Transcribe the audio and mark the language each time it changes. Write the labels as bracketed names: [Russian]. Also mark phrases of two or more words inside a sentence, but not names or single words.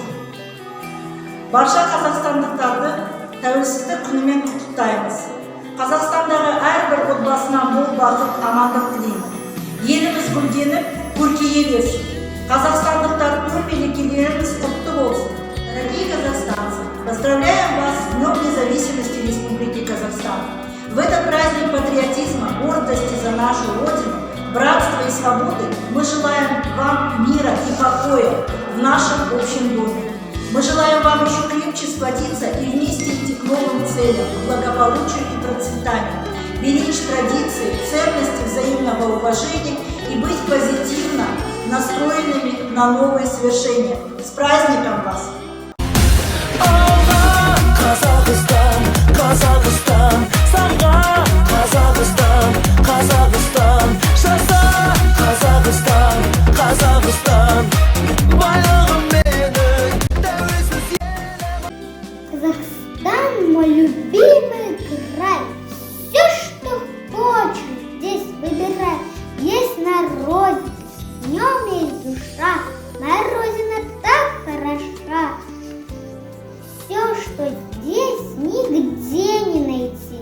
[Kazakh] Барша қазақстандықтарды тәуелсіздік күнімен құттықтаймыз. Қазақстандағы әрбір отбасына мол бақыт, амандық тілеймін. Еліміз гүлденіп, көркейе берсін. Қазақстандықтар төл мерекелеріңіз құтты болсын. [Russian] Дорогие казахстанцы, поздравляем вас с Днем независимости Республики Казахстан. В этот праздник патриотизма, гордости за нашу Родину, братства и свободы мы желаем вам мира и покоя в нашем общем доме. Мы желаем вам еще крепче сплотиться и вместе идти к новым целям, к благополучию и процветанию, беречь традиции, ценности взаимного уважения и быть позитивно настроенными на новые свершения. С праздником вас! [Kazakh] Казахстан, Казахстан, самға Казахстан, Казахстан, жаза Казахстан, Казахстан, байлығым менің тәуелсіз елім. [Russian] Казахстан мой любимый край. Все, что хочешь, здесь выбирай. Есть народ, в нем есть душа. Моя родина так хороша. Все, что здесь, нигде не найти.